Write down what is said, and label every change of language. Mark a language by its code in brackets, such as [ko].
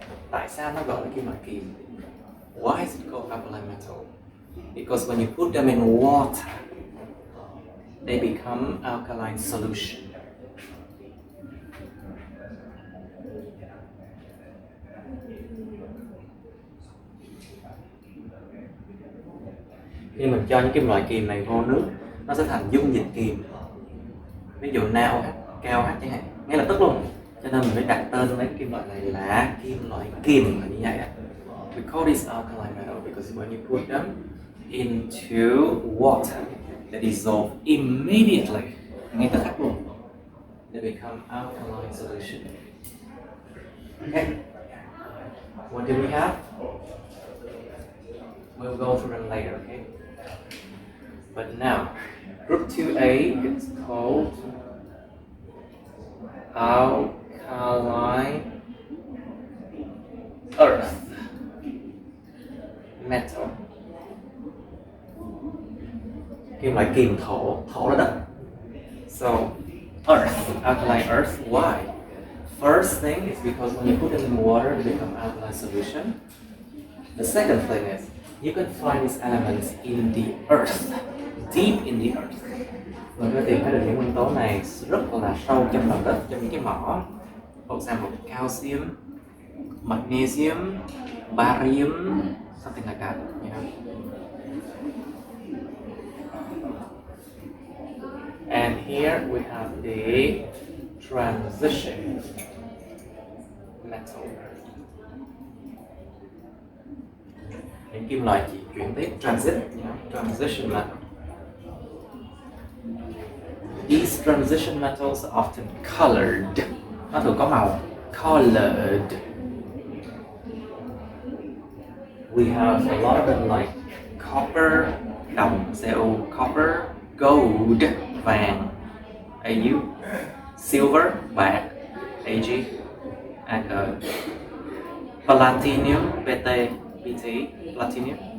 [vi] Tại sao nó gọi là kim loại kiềm? [en] Why is it called alkaline metal? Because when you put them in water, they become alkaline solution. [vi] Khi mình cho những kim loại kiềm này vô nước, nó sẽ thành dung dịch kiềm. Ví dụ NaOH, KOH chẳng hạn, ngay lập tức luôn. Cho nên mình phải đặt tên lấy kim loại này là kim loại kiềm là như vậy. [en] We call this alkaline metal because when you put them into water, they dissolve immediately. [vi] Ngay tức khắc luôn. [en] They become alkaline solution. Okay. What do we have? We'll go through them later, okay? But now, group 2A is called alkaline earth metal. [vi] Kim loại kiềm thổ, thổ là đất. [en] So, earth, alkaline earth, why? First thing is because when you put them in water, they become alkaline solution. The second thing is, you can find these elements in the earth, deep in the earth. [vi] Mình có tìm thấy được những nguyên tố này rất là sâu trong lòng đất, trong những cái mỏ. [en] For example, calcium, magnesium, barium, something like that, you know. And here we have the transition metal. [vi] Những kim loại chỉ chuyển tiếp, [en] transit, transition metal. These transition metals are often colored. [vi] Nó thường có màu. [en] Colored. We have a lot of them like copper, đồng, Co, copper, gold, vàng, Au, silver, bạc, Ag, Ag, platinum, Pt, platinum,